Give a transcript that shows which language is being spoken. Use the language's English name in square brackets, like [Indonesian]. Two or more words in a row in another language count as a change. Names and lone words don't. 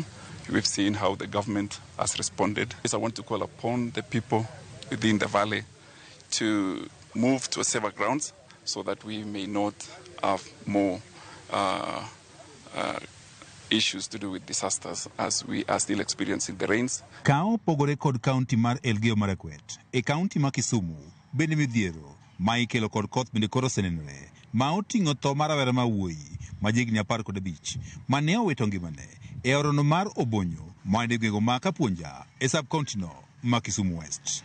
[English] We've seen how the government has responded. I want to call upon the people within the valley to move to safer grounds so that we may not have more issues to do with disasters as we are still experiencing the rains. [Luo (Kenya and Tanzania)] Kao pogore kod kaunti mar Elgeyo Marakwet e kaunti ma Kisumu bende midhiero ma ikelo kod koth bende koro osenenore ma oting'o tho mar rawera ma wuoyi ma jigni 15 ma ne owito ngimane e orono mar Obonyo ma ne gwenge ma Kapuonja e sub-county no ma Kisumu West.